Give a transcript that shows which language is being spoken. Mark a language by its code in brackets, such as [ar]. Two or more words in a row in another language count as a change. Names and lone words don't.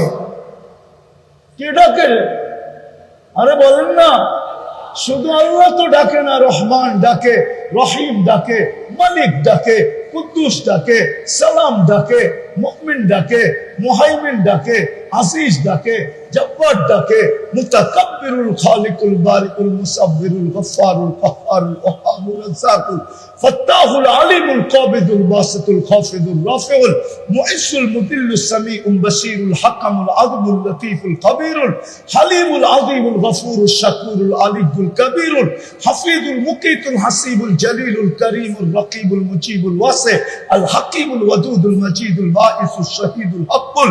[bn] কে ডাকে? আরে বলেন না, শুধু আল্লাহ তো ডাকে না, রহমান ডাকে, রহিম ডাকে, মালিক ডাকে, কুদ্দুস ডাকে, সালাম ডাকে, মুমিন ডাকে, মুহাইমিন ডাকে, আসিস ডাকে, জব্বার ডাকে, মুতাকাব্বিরুল খালিকুল বারিকুল মুসাব্বিরুল গফফারুল কাহ্হারুল ওয়াহাবুর রাজ্জাকুল ফাত্তাহুল আলিমুল কাবিদুল বাসিতুল খাফিদুল রাফিউল মুইসুল মুদিল্লুস সামিউল বাসীরুল হাকামুল আদলুল লতীফুল কবীরুল হালিমুল আযীমুল গফুরুশ শাকুরুল আলিয়ুল কবীরুল হাফিজুল মুকিতুল হাসিবুল জলিলুল করিমুল রকিবুল মুজিবুল ওয়াসি আল হাকিমুল ওয়াদুদুল মজিদুল বাঈসুশ শহীদুল হকুল